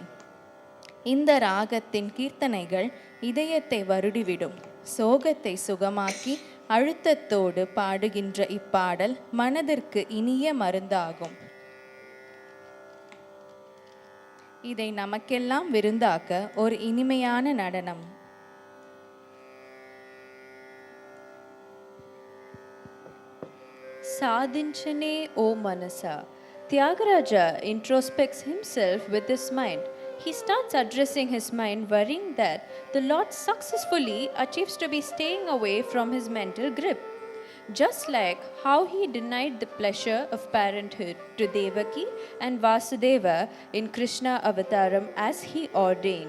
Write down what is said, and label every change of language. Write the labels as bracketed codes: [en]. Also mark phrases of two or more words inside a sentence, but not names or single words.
[ta] இந்த ராகத்தின் கீர்த்தனைகள் இதயத்தை வருடிவிடும், சோகத்தை சுகமாக்கி அழுத்தத்தோடு பாடுகின்ற இப்பாடல் மனதிற்கு இனிய மருந்தாகும். இதை நமக்கெல்லாம் விருந்தாக்க ஒரு இனிமையான நடனம். [en] Sadhinchane O Manasa. Tyagaraja introspects himself with his mind. He starts addressing his mind, worrying that the Lord successfully achieves to be staying away from his mental grip, just like how he denied the pleasure of parenthood to Devaki and Vasudeva in Krishna Avataram as he ordained.